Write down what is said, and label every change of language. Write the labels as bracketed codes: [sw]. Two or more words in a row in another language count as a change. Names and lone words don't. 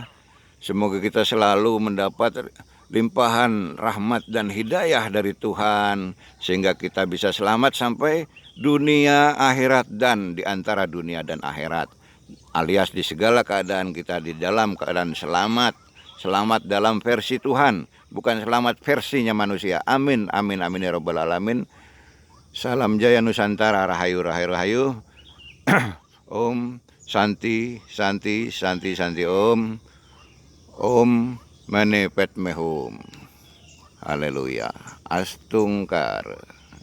[id] Semoga kita selalu mendapat limpahan rahmat dan hidayah dari Tuhan, sehingga kita bisa selamat sampai dunia akhirat dan di antara dunia dan akhirat, alias di segala keadaan kita di dalam keadaan selamat. Selamat dalam versi Tuhan, bukan selamat versinya manusia. [ar] آمين آمين آمين يا رب العالمين. [id] Salam jaya Nusantara, rahayu, rahayu, rahayu. [sa] ॐ शान्ति शान्ति शान्ति शान्ति ॐ. ॐ मणि पद्मे हूँ. [id] Haleluya. Astungkar.